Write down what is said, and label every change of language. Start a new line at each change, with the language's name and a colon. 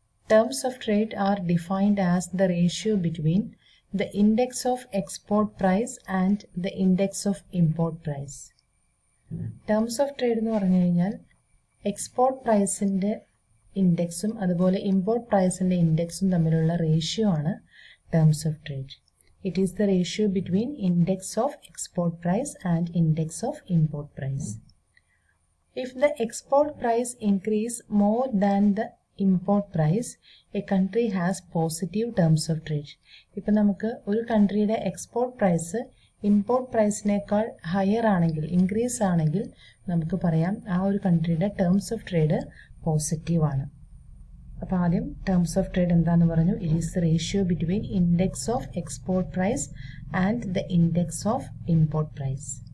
English: Terms of trade are defined as the ratio between the index of export price and the index of import price.
Malayalam: Terms of trade എന്ന് പറഞ്ഞു കഴിഞ്ഞാൽ export പ്രൈസിന്റെ ഇൻഡെക്സും അതുപോലെ import പ്രൈസിന്റെ ഇൻഡെക്സും തമ്മിലുള്ള ratio ആണ് terms of trade.
English: It is the ratio between index of export price and index of import price. If the export price increase more than the import price, a country has positive terms of trade.
Malayalam: ഇപ്പോൾ നമുക്ക് ഒരു കൺട്രിയുടെ export price import പ്രൈസിനേക്കാൾ higher ആണെങ്കിൽ increase ആണെങ്കിൽ നമുക്ക് പറയാം ആ ഒരു കൺട്രിയുടെ terms of trade positive ആണ്. അപ്പോൾ ആദ്യം ടേംസ് ഓഫ് ട്രേഡ് എന്താണെന്ന് പറഞ്ഞു.
English: It is the ratio between index of export price and the index of import price.